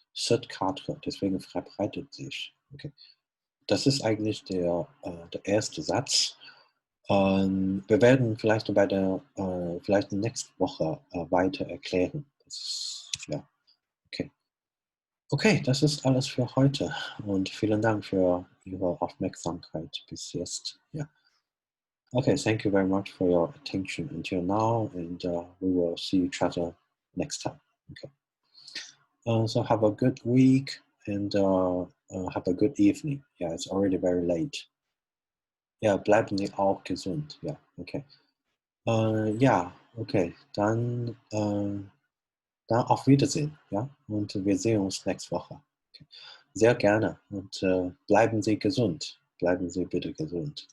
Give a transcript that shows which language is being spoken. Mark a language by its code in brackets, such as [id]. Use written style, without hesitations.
[de] Südkarte, deswegen verbreitet sich. Okay. Das ist eigentlich der erste Satz. Wir werden vielleicht vielleicht nächste Woche weiter erklären. Ja. Okay. Okay, das ist alles für heute und vielen Dank für Ihre Aufmerksamkeit bis jetzt. Ja. [en] Okay, thank you very much for your attention until now, and we will see each other next time. Okay. So have a good week and have a good evening. Yeah, it's already very late. [de] Ja, bleiben Sie auch gesund. Ja, okay. Ja, okay. Dann auf Wiedersehen. Ja, und wir sehen uns nächste Woche. Okay. sehr gerne und bleiben Sie gesund. Bleiben Sie bitte gesund.